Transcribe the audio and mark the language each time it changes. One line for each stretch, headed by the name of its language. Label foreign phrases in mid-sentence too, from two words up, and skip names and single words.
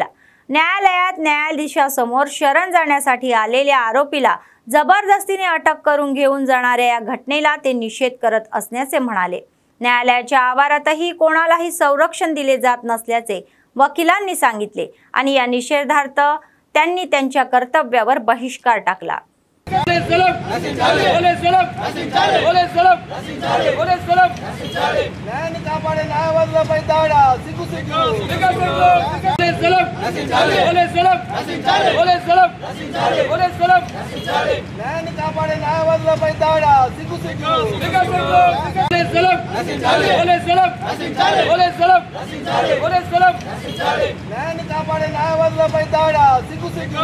Marathi: न्यायालयात न्यायाधीशासमोर शरण जाण्यासाठी आलेल्या आरोपीला जबरदस्तीने अटक करून घेऊन जाणाऱ्या या घटनेला ते निषेध करत असल्याचे म्हणाले। न्यायालयाच्या आवारातही कोणालाही संरक्षण दिले जात नसल्याचे वकिलांनी सांगितले आणि या निषेधार्थ त्यांनी त्यांच्या कर्तव्यावर बहिष्कार टाकला।
Telugu: న్యాయాన్ని కాపాడే న్యాయవాదులపై దాడా సిగ్గు సిగ్గు న్యాయాన్ని కాపాడే న్యాయవాదులపై దాడా సిగ్గు సిగ్గు న్యాయాన్ని కాపాడే న్యాయవాదులపై దాడా సిగ్గు సిగ్గు